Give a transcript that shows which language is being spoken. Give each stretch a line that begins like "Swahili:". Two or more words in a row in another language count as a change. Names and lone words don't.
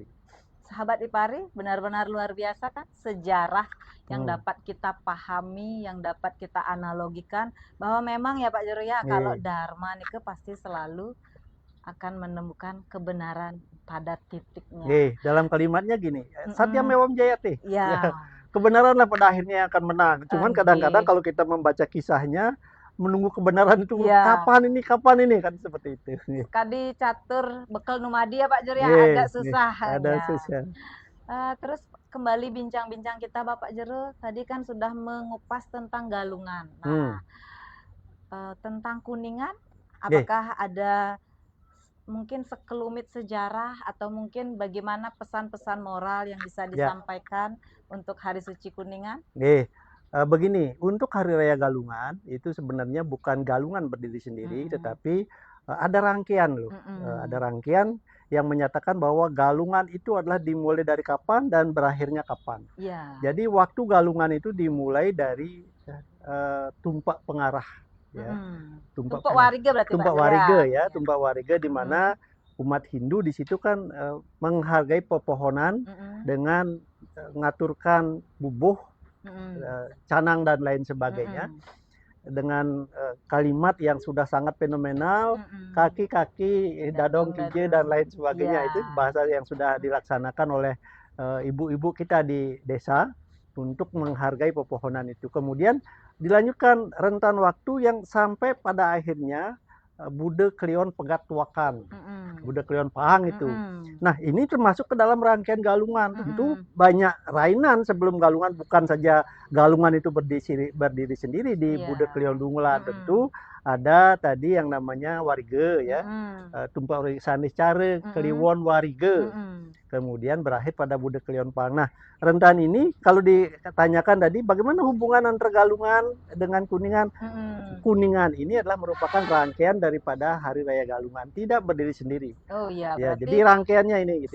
Indonesian: Sahabat Ipari, benar-benar luar biasa kan sejarah yang dapat kita pahami, yang dapat kita analogikan bahwa memang ya Pak Jero ya, kalau dharma niku pasti selalu akan menemukan kebenaran pada titiknya. Dalam kalimatnya gini,
Sanskrit: Satya Mewam Jayate.
Indonesian: Ya. Kebenaranlah pada akhirnya akan menang. Cuman kadang-kadang kalau kita membaca kisahnya, menunggu kebenaran itu kapan ini kan seperti itu.
Balinese: Kadi catur bekal numadi
Indonesian: ya Pak Jero ya, agak susah. Ada susah. Terus kembali bincang-bincang kita Bapak Jero, tadi kan sudah mengupas tentang galungan. Nah, tentang Kuningan, apakah ada mungkin sekelumit sejarah atau mungkin bagaimana pesan-pesan moral yang bisa disampaikan untuk Hari Suci Kuningan? Begini, untuk Hari Raya Galungan itu sebenarnya bukan galungan berdiri sendiri, tetapi ada rangkaian loh. Ada rangkaian yang menyatakan bahwa galungan itu adalah dimulai dari kapan dan berakhirnya kapan. Jadi waktu galungan itu dimulai dari tumpak pengarah. Tumpak wariga berarti tumpak wariga ya, tumpak wariga di mana umat Hindu di situ kan menghargai pepohonan dengan ngaturkan bubuh, canang dan lain sebagainya dengan kalimat yang sudah sangat fenomenal,
Balinese: kaki-kaki, dadong kije
Indonesian: dan lain sebagainya. Itu bahasa yang sudah dilaksanakan oleh ibu-ibu kita di desa untuk menghargai pepohonan itu. Kemudian dilanjutkan rentan waktu yang sampai pada akhirnya Bude Klion Pegat Tuakan, Bude Klion Pahang itu. Nah, ini termasuk ke dalam rangkaian galungan. Tentu banyak rainan sebelum galungan, bukan saja galungan itu berdiri sendiri di Bude Klion Dungulan. Tentu ada tadi yang namanya warige ya, tumpak sanis care, Kliwon warige. Kemudian berakhir pada Bude Klion Pahang. Nah, rentan ini kalau ditanyakan tadi bagaimana hubungan antara galungan dengan Kuningan? Kuningan ini adalah merupakan rangkaian daripada Hari Raya Galungan, tidak berdiri sendiri. Oh iya, ya, jadi rangkaiannya ini gitu